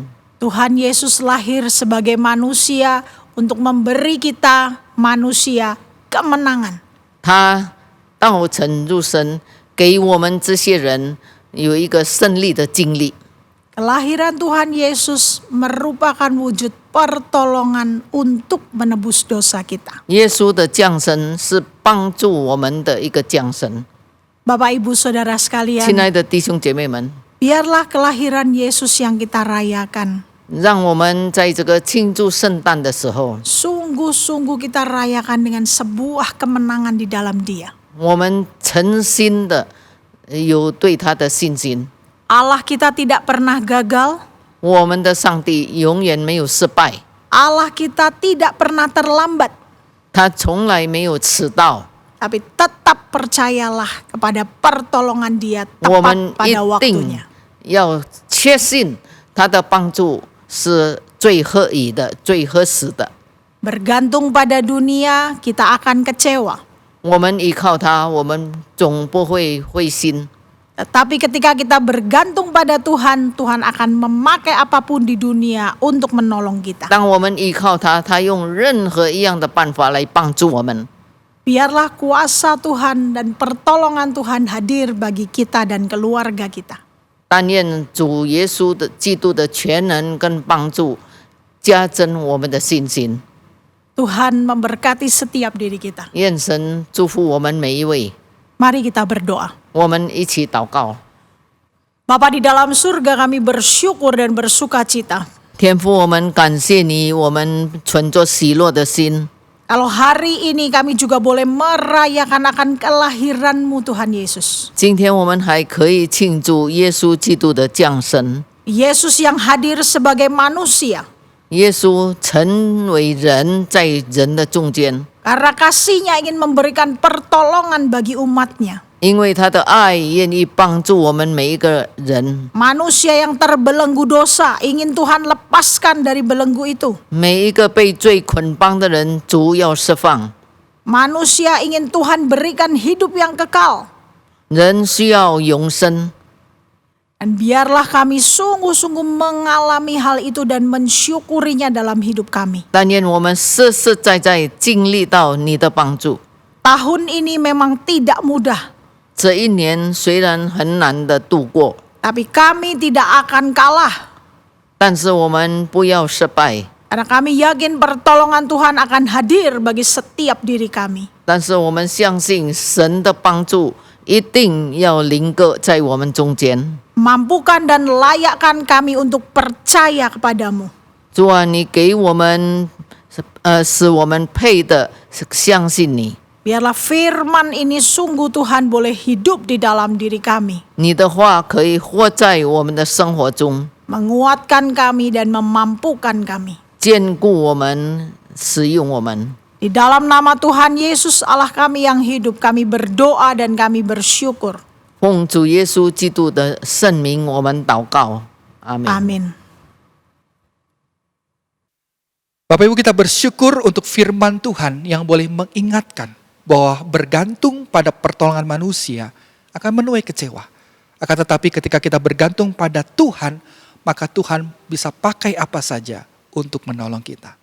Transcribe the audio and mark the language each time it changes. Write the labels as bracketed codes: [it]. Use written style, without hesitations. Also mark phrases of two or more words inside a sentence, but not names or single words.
[id] Tuhan Yesus lahir sebagai manusia untuk memberi kita manusia kemenangan. [zh] 他道成肉身，给我们这些人有一个胜利的经历。 [id] Kelahiran Tuhan Yesus merupakan wujud pertolongan untuk menebus dosa kita. [zh] 耶稣的降生是帮助我们的一个降生。 [id] Bapak Ibu Saudara [zh] 亲 [id] sekalian, [zh] 爱的弟兄姐妹们， [id] biarlah kelahiran Yesus yang kita rayakan, [zh] 让我们在这个庆祝圣诞的时候， [id] sungguh-sungguh kita rayakan dengan sebuah kemenangan di dalam Dia. [zh] 我们诚心的有对他的信心。 [id] Allah kita tidak pernah gagal, [zh] 我们的上帝永远没有失败， [id] Allah kita tidak pernah terlambat, [zh] 他从来没有迟到。 [id] tapi tetap percayalah kepada pertolongan Dia [zh] 我 [id] tepat [zh] 们一 [id] pada [zh] 定 [id] waktunya. [zh] 要确信他的帮助是最合宜的、最合适的。 [id] Bergantung pada dunia, kita akan kecewa. [zh] 我们依靠他，我们总不会灰心。 [id] Tetapi ketika kita bergantung pada Tuhan, Tuhan akan memakai apapun di dunia untuk menolong kita. [zh] 当我们依靠他，他用任何一样的办法来帮助我们。 [id] Biarlah kuasa Tuhan dan pertolongan Tuhan hadir bagi kita dan keluarga kita. [zh] 但愿主耶稣的基督的全能跟帮助，加增我们的信心。 [id] Tuhan memberkati setiap diri kita. [zh] 愿神祝福我们每一位。 [id] Mari kita berdoa. [zh] 我们一起祷告。 [id] Bapa di dalam surga, kami bersyukur dan bersuka cita. [zh] 天父，我们感谢你，我们存着喜乐的心。 [id] Kalau hari ini kami juga boleh merayakan akan kelahiran-Mu Tuhan Yesus. [zh] 今天我们还可以庆祝耶稣基督的降生。 [id] Yesus yang hadir sebagai manusia. [zh] 耶稣成为人，在人的中间， [id] Karena kasih-Nya ingin memberikan pertolongan bagi umat-Nya. [zh] 因为他的爱愿意帮助我们每一个人。 [id] Manusia yang terbelenggu dosa, ingin Tuhan lepaskan dari belenggu itu. [zh] 每一个被罪捆绑的人，主要释放。 [id] Manusia ingin Tuhan berikan hidup yang kekal. [zh] 人需要永生， [id] Dan biarlah kami sungguh-sungguh mengalami hal itu dan mensyukurinya dalam hidup kami. [zh] 但愿我们实实在在经历到你的帮助。 [id] Tahun ini memang tidak mudah, [zh] 这一年虽然很难的度过， [id] tapi kami tidak akan kalah. [zh] 但是我们不要失败。 [id] Karena kami yakin pertolongan Tuhan akan hadir bagi setiap diri kami. [zh] 但是我们相信神的帮助一定要临格在我们中间。 [id] Mampukan dan layakkan kami untuk percaya kepadamu. [zh] 主啊，你给我们，使我们配的相信你。 [id] Biarlah firman ini sungguh Tuhan boleh hidup di dalam diri kami. [zh] 你的话可以活在我们的生活中， [id] Menguatkan kami dan memampukan kami. [zh] 坚固我们，使用我们。 [id] Di dalam nama Tuhan Yesus Allah kami yang hidup, kami berdoa dan kami bersyukur. [zh] 奉主耶稣基督的圣名，我们祷告，阿门。 [id] Amin. Bapak Ibu, kita bersyukur untuk firman Tuhan yang boleh mengingatkan bahwa bergantung pada pertolongan manusia akan menuai kecewa. Akan tetapi ketika kita bergantung pada Tuhan, maka Tuhan bisa pakai apa saja untuk menolong kita.